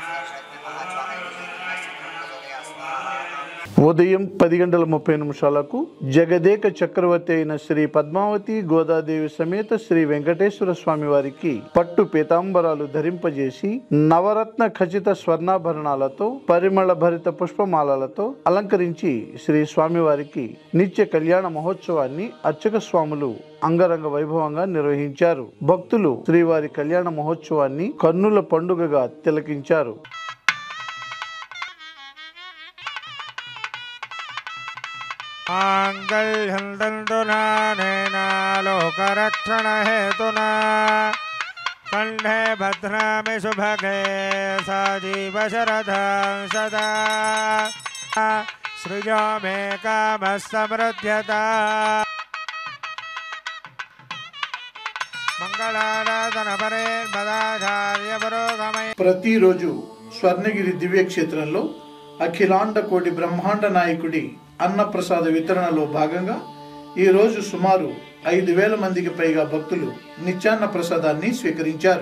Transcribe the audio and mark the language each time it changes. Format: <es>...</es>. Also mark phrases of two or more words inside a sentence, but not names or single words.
<te>ఉదయం 10:30 జగదేక చక్రవర్తి అయిన శ్రీ పద్మావతి గోదాదేవి సమేత శ్రీ వెంకటేశ్వర స్వామి వారికి పట్టు పీతాంబరాలు ధరింపజేసి నవరత్న ఖచ్చిత స్వర్ణాభరణాలతో పరిమళ భరిత పుష్పమాలలతో అలంకరించి శ్రీ స్వామివారికి నిత్య కళ్యాణ మహోత్సవాన్ని అర్చక స్వాములు అంగరంగ వైభవంగా నిర్వహించారు. భక్తులు శ్రీవారి కళ్యాణ మహోత్సవాన్ని కన్నుల పండుగగా తిలకించారు.</te> <sa>लोकरक्षण हेतुना कंठे भद्रामि शुभगे सजीव शरदं सदा सृजो मे कामः समृद्ध्यता मंगलाराधन परे पदाचार्य पुरोगमय.</sa> <te>ప్రతిరోజు స్వర్ణగిరి దివ్య క్షేత్రంలో అఖిలాండ కోటి బ్రహ్మాండ నాయకుడి అన్నప్రసాద వితరణలో భాగంగా ఈ రోజు సుమారు 5,000 మందికి పైగా భక్తులు నిత్యాన్న ప్రసాదాన్ని స్వీకరించారు.</te>